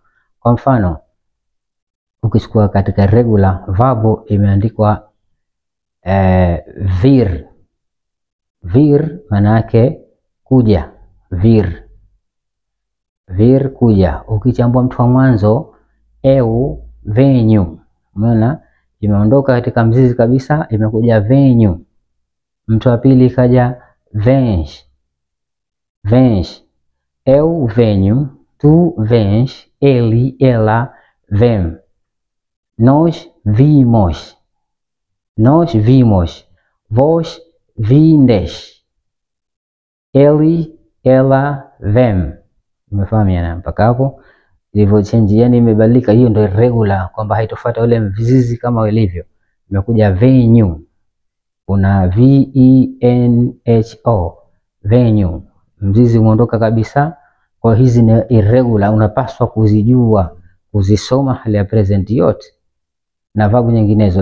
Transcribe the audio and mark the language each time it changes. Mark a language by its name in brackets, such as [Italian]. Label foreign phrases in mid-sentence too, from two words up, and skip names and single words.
[Swahili] Kwa mfano ukichukua katika regular verbu imeandikwa vir maana yake kuja, vir kuja. Ukichambua mtu wa mwanzo [Portuguese] eu, venyu, [Swahili] umeona imeondoka katika mzizi kabisa, imekuja venyu. Mtu wa pili kaja [Portuguese] vens, eu venho, tu vens, ele, ela, vem. Nós vimos, vós vindes, ele, ela, vem. [Swahili] Umefahamiana mpaka hapo? Ilivyo change, yani imebadilika. Hiyo ndio irregular, kwamba haitofuata ule mzizi kama ilivyo. Imekuja venue, kuna venho, venue, mzizi umeondoka kabisa. Kwa hizi ni irregular, unapaswa kuzijua, kuzisoma hali ya present yote na verbu nyinginezo.